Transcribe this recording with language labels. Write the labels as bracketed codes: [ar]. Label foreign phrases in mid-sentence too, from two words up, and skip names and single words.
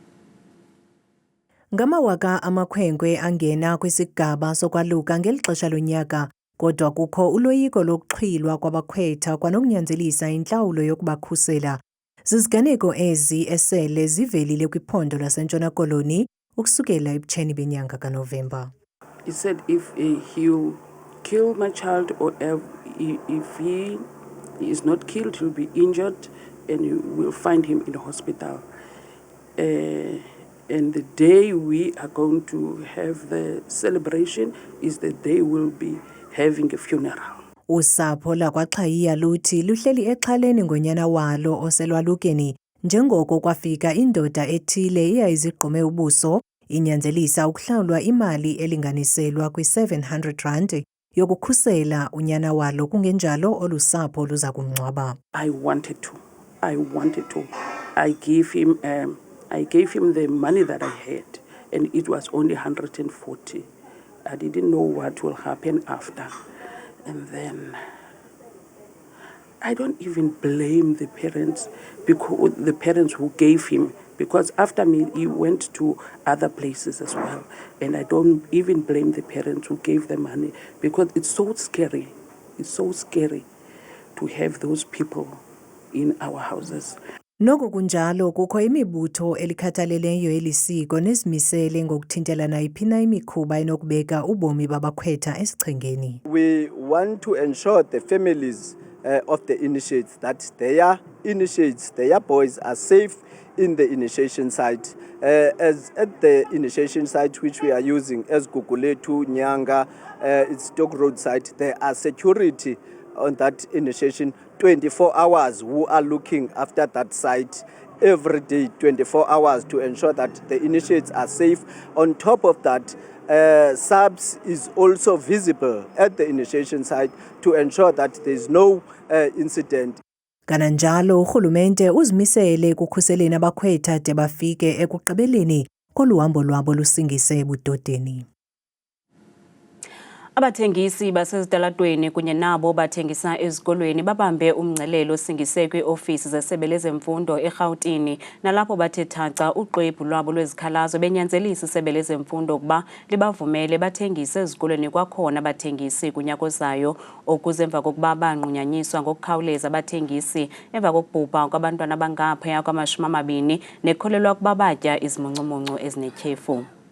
[xh] Ngamawaka amakhwenkwe angena kwisigaba sokwaluka ngelixesha lonyaka, kodwa kukho uloyiko lokuxhwilwa kwabakhwetha kwanokunyanzelisa intlawulo yokubakhusela. Ziziganeko ezi esele zivelile kwiphondo laseNtshona Koloni ukusukela ebutsheni benyanga kaNovemba. [en] He said if he'll kill my child or if he is not killed, he'll be injured and you will find him in the hospital. And the day we are going to have the celebration is the day we'll be having a funeral. [xh] Usapho lakwaXhayiya luthi luhleli exhaleni ngonyana walo oselwalukeni njengoko kwafika indoda ethile eyayizigqume ubuso inyanzelisa ukuhlawulwa imali elinganiselwa kwi-R700 yokukhusela unyana walo kungenjalo olusapho luza kumngcwaba. [en] I wanted to. I gave him the money that I had, and it was only 140. I didn't know what will happen after. And then I don't even blame the parents, because the parents who gave him, because after me he went to other places as well. And I don't even blame the parents who gave the money, because it's so scary. It's so scary to have those people in our houses. [xh] Noko kunjalo kukho imibutho elikhathaleleyo elisiko nezimisele ngokuthintela nayiphi na imikhuba enokubeka ubomi babakhwetha esichengeni. [en] We want to ensure the families of the initiates that their boys are safe in the initiation site. As at the initiation site which we are using as Guguletu, Nyanga, it's Stoke Road site, there are security on that initiation 24 hours who are looking after that site every day, 24 hours to ensure that the initiates are safe. On top of that, SABS is also visible at the initiation site to ensure that there is no incident. [xh] Kananjalo urhulumente uzimisele ekukhuseleni abakhwetha de bafike ekugqibeleni koluhambo lwabo lusingise ebudodeni. Abathengisi basezitalatweni kunye nabo bathengisa ezikolweni babambe umngcelelo osingiswe kwi-ofisi zesebe lezemfundo eGauteng nalapho bathe thaca uxwebhu lwabo lwezikhalazo benyanzelisa isebe lezemfundo ukuba libavumele bathengise ezikolweni kwakhona abathengisi kunyaka ozayo okuze emva kokuba banqunyanyiswa ngokukhawuleza abathengisi emva kokubhubha kwabantwana abangaphaya kwama-20 nekholelwa ukuba batya izimuncumuncu ezinetyhefu.